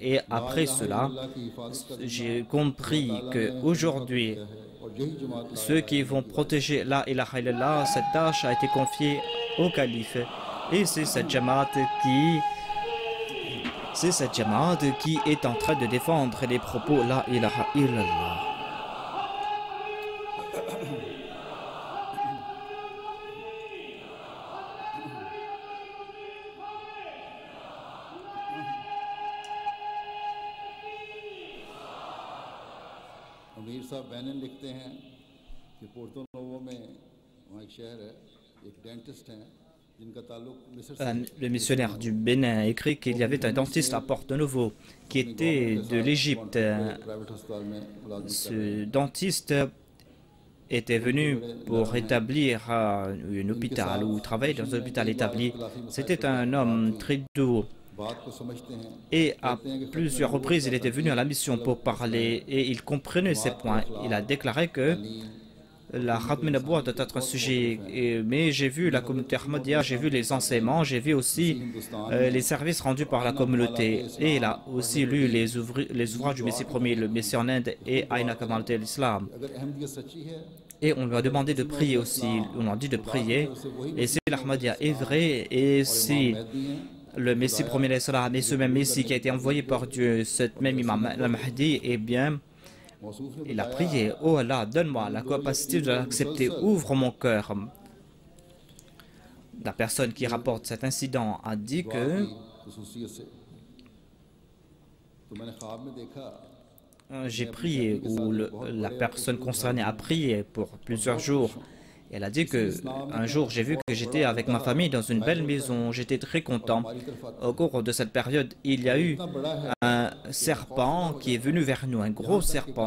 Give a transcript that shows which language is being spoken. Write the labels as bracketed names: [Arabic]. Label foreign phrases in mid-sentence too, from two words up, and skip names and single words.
[French] Et après cela, j'ai compris qu'aujourd'hui, ceux qui vont protéger [Arabic] لا إله إلا الله, [French] cette tâche a été confiée au calife. Et c'est cette Jamaat qui est en train de défendre les propos [Arabic] لا إله إلا الله. [Urdu] امیر صاحب بینن لکھتے ہیں کہ پورتو نووو میں وہاں ایک شہر ہے ایک ڈینٹسٹ ہیں جن کا تعلق مصر سے [French] Le missionnaire du Bénin a écrit qu'il y avait un dentiste à Porto Novo qui était de l'Égypte. [Urdu] پرائیویٹ اسپتال میں ملازم [French] Ce dentiste était venu pour établir un hôpital ou travailler dans un hôpital établi. C'était un homme très doux. [Urdu] بات کو سمجھتے ہیں [French] Et à plusieurs reprises, il était venu à la mission pour parler et il comprenait ces points. Il a déclaré que la [Arabic] ختم نبوة [French] doit être un sujet, mais j'ai vu la communauté Ahmadiyya, j'ai vu les enseignements, j'ai vu aussi les services rendus par la communauté. Et il a aussi lu les ouvrages du Messie premier, le Messie en Inde et Aina Kamal l'Islam. [Urdu] اگر احمدیت سچی ہے [French] Et on lui a demandé de prier aussi. On lui a dit de prier. Et si l'Ahmadiyya est vrai, et si le Messie premier et ce même Messie qui a été envoyé par Dieu, cette même Imam al-Mahdi, eh bien, il a prié, oh Allah, donne-moi la capacité de l'accepter, ouvre mon cœur. La personne qui rapporte cet incident a dit que [Urdu] خصوصیت سے تو میں نے خواب میں دیکھا [French] j'ai prié, ou la personne concernée a prié pour plusieurs jours. Elle a dit que un jour j'ai vu que j'étais avec ma famille dans une belle maison, j'étais très content. Au cours de cette période, il y a eu un serpent qui est venu vers nous, un gros serpent.